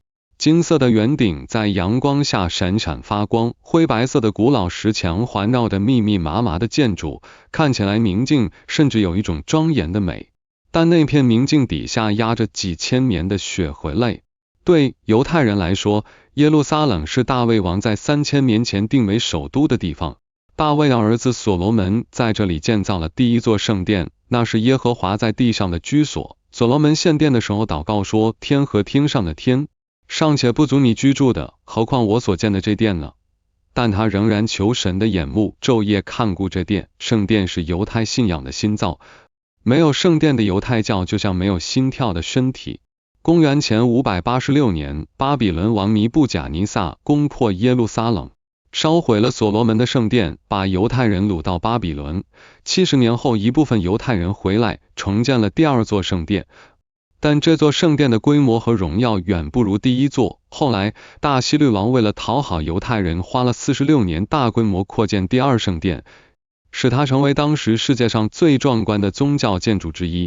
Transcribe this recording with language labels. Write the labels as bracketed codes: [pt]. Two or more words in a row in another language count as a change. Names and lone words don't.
[zh] 金色的圓頂在陽光下閃閃發光，灰白色的古老石牆環繞着密密麻麻的建築，看起來寧靜，甚至有一種莊嚴的美。但那片寧靜底下壓着幾千年的血和淚。對猶太人來說，耶路撒冷是大衛王在3000年前定為首都的地方， 大衛的兒子所羅門在這裡建造了第一座聖殿，那是耶和華在地上的居所。所羅門獻殿的時候禱告說，天和天上的天尚且不足你居住的，何況我所建的這殿呢？但他仍然求神的眼目晝夜看顧這殿。聖殿是猶太信仰的心臟，沒有聖殿的猶太教就像沒有心跳的身體。公元前586年，巴比倫王尼布甲尼撒攻破耶路撒冷，燒毀了所羅門的聖殿，把猶太人擄到巴比倫。70年後，一部分猶太人回來，重建了第二座聖殿。但這座聖殿的規模和榮耀遠不如第一座。後來，大希律王為了討好猶太人，花了46年大規模擴建第二聖殿，使它成為當時世界上最壯觀的宗教建築之一。